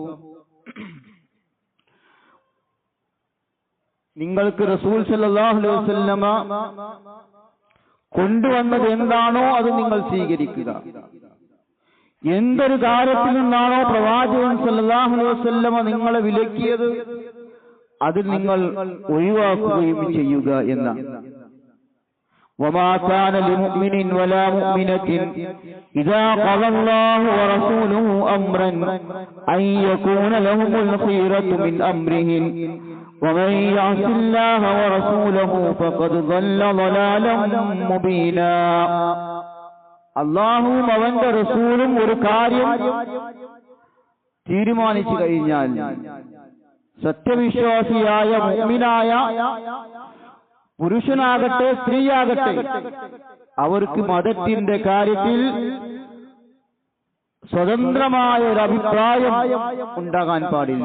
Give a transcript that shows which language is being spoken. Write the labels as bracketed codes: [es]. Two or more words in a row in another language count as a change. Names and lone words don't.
[ml] നിങ്ങൾക്ക് [ar] رسول صلى الله عليه وسلم [ml] കൊണ്ടുവന്നത് എന്താണോ അത് നിങ്ങൾ സ്വീകരിക്കുക. എന്തൊരു കാര്യത്തിൽ നിന്നാണോ പ്രവാചകൻ [ar] صلى الله عليه وسلم [ml] നിങ്ങളെ വിലക്കിയത് അത് നിങ്ങൾ ഒഴിവാക്കുകയും ചെയ്യുക എന്നാണ്. [ar] وما كان لمؤمن ولا مؤمنة إذا قضى الله ورسوله أمرا أن يكون لهم الخيرة من أمرهم ومن يعص الله ورسوله فقد ضل ضلالا مبينا. [ml] അല്ലാഹുവും അവന്റെ റസൂലും ഒരു കാര്യം തീരുമാനിച്ചു കഴിഞ്ഞാൽ സത്യവിശ്വാസിയായ മുഅ്മിനായ പുരുഷനാകട്ടെ സ്ത്രീയാകട്ടെ അവർക്ക് മതത്തിന്റെ കാര്യത്തിൽ സ്വതന്ത്രമായ ഒരു അഭിപ്രായം ഉണ്ടാകാൻ പാടില്ല.